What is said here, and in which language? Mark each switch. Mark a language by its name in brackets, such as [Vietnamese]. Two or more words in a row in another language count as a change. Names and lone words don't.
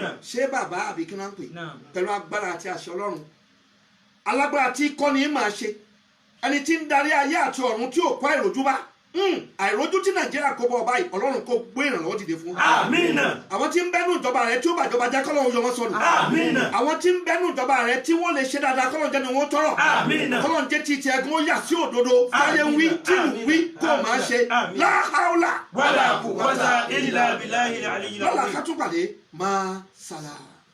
[Yoruba] Ṣé bàbá àbí kí wọ́n ń pè pẹ̀lú agbára àti àṣẹ Ọlọ́run alágbára tí kọ́ni máa ṣe ẹni tí ń darí ayé àti ọ̀run tí ò kọ́ àìrójú bá àìrójú tí Nàìjíríà kó bọ̀ báyìí Ọlọ́run kó gbé ìrànlọ́wọ́ dìde fún. Àmín. Àwọn tí ń bẹ́nu ìjọba rẹ tí ó bàjọba jẹ́ kọ́lọ́run yọ wọ́n sọnù. Àmín. Àwọn tí ń bẹ́nu ìjọba rẹ tí wọ́n lè ṣe dáadáa kọ́lọ́run jẹ́ ni wọ́n tọrọ. Àmín. Kọ́lọ́run jẹ́ ti ti ẹ̀gún ó yà sí òdodo fáyé ń wí tí ń wí kó máa ṣe láhàólà. [Arabic] ولا قوة إلا بالله العلي [Yoruba] lọ́la [Arabic] azim. [Yoruba] ká tún pàdé máa sàlà.